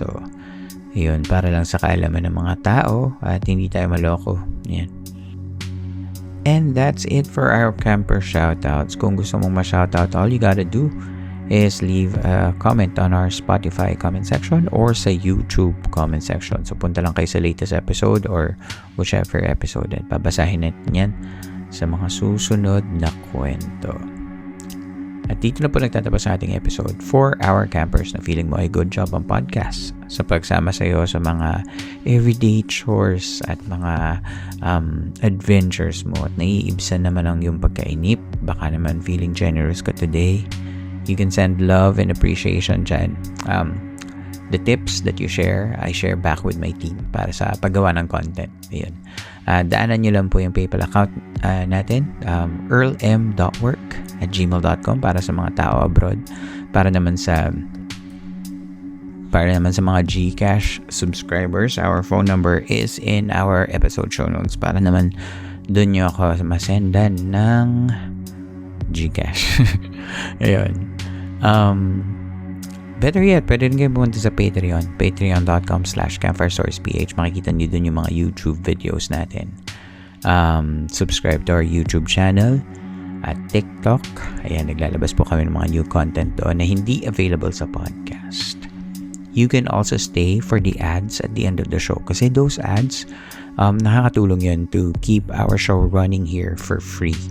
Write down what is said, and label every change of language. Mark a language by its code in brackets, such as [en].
[tl] So, yun, para lang sa kaalaman ng mga tao at hindi tayo maloko. Yan. [en] And that's it for our camper shoutouts. [tl] Kung gusto mong ma-shoutout, [en] all you gotta do is leave a comment on our Spotify comment section or sa YouTube comment section. [tl] So, punta lang kayo sa latest episode [en] or whichever episode [tl] at babasahin natin yan sa mga susunod na kwento. At dito na po nagtatapos sa ating episode [en] for our campers [tl] na feeling mo ay [en] good job [tl] ang podcast sa pagsama sa iyo sa mga [en] everyday chores [tl] at mga adventures mo at naiibsan naman ang iyong pagkainip. Baka naman [en] feeling generous [tl] ka [en] today. You can send love and appreciation dyan. The tips that you share, I share back with my team [tl] para sa paggawa ng [en] content. Ayan. [tl] Daanan nyo lang po yung PayPal account natin, earlm.work@gmail.com para sa mga tao abroad. Para naman sa mga [en] GCash subscribers, our phone number is in our episode show notes. [tl] Para naman doon nyo ako masendan ng GCash. Ayun. [en] Better yet, [tl] pwede rin kayo pumunta sa Patreon. patreon.com/campfirestoriesph. Makikita nyo dun yung mga YouTube videos natin. [en] Subscribe to our YouTube channel [tl] at TikTok. Ayan, naglalabas po kami ng mga [en] new content [tl] doon na hindi available sa podcast. [en] You can also stay for the ads at the end of the show. Kasi those ads, [tl] nakakatulong yun [en] to keep our show running here for free.